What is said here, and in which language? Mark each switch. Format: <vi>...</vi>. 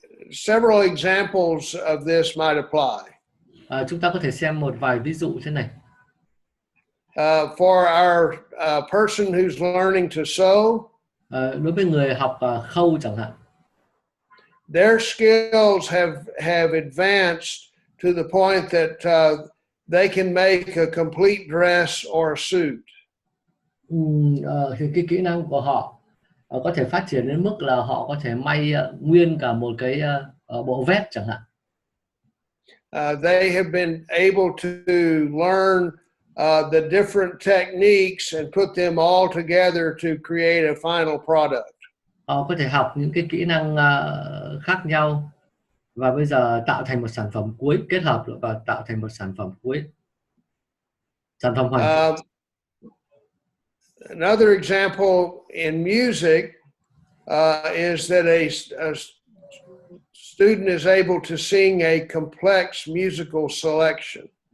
<en>Several examples of this might apply.</en> <vi>Chúng ta có thể xem một vài ví dụ thế này.</vi> <en>For our person who's learning to sew,</en> <vi>đối với người học khâu chẳng hạn,</vi> <en>their skills have advanced to the point that they can make a complete dress or a suit.</en> <vi>Thì cái kỹ năng của họ có thể phát triển đến mức là họ có thể may nguyên cả một cái bộ vest chẳng hạn.</vi> <en>They have been able to learn the different techniques and put them all together to create a final product.</en> <vi>Họ có thể học những cái kỹ năng khác nhau và bây giờ tạo thành một sản phẩm cuối, kết hợp và tạo thành một sản phẩm cuối, sản phẩm hoàn chỉnh.</vi> <en>Another example in music is that a student is able to sing a complex musical selection.</en>